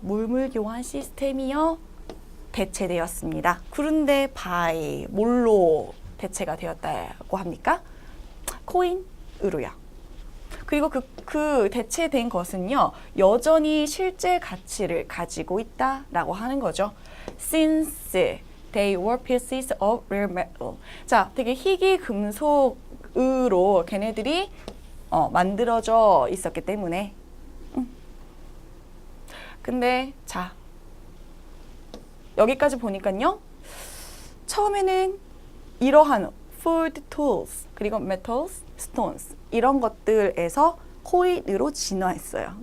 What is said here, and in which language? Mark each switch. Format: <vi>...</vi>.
<ko>물물 교환 시스템이요. 대체되었습니다. 그런데 by 뭘로 대체가 되었다고 합니까? 코인으로요. 그리고 그 대체된 것은요, 여전히 실제 가치를 가지고 있다라고 하는 거죠.</ko> <en>Since they were pieces of rare metal.</en> <ko>자, 되게 희귀 금속으로 걔네들이 만들어져 있었기 때문에. 근데 자, 여기까지 보니까요, 처음에는 이러한 food tools 그리고 metals, stones 이런 것들에서 코인으로 진화했어요.</ko>